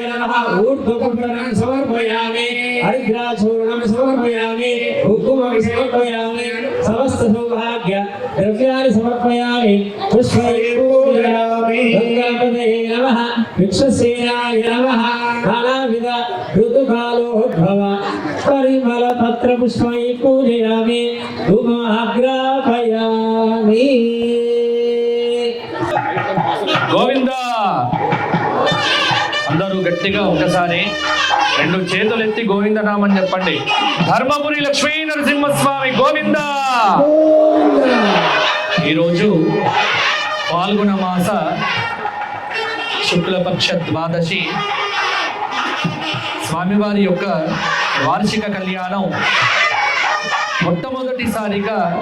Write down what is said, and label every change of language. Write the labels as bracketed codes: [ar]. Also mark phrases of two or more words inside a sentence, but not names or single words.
[sa] नमः ऊर्ध्वपुण्डरं समर्पयामि हरिद्राचूर्णं समर्पयामि कुङ्कुमं समर्पयामि समस्त सौभाग्य द्रव्याणि समर्पयामि पुष्पैः पूजयामि गङ्गापतये नमः वृक्षसेनाय नमः नानाविध ऋतुकालोद्भव परिमलपत्रपुष्पैः पूजयामि धूमग्रापयामि [te] గోవింద అందరూ గట్టిగా ఒకసారి రెండు చేతులెత్తి గోవింద నామని చెప్పండి. ధర్మపురి లక్ష్మీ నరసింహస్వామి గోవింద. ఈరోజు పాల్గొన మాస శుక్లపక్ష ద్వాదశి స్వామివారి యొక్క వార్షిక కళ్యాణం మొట్టమొదటిసారిగా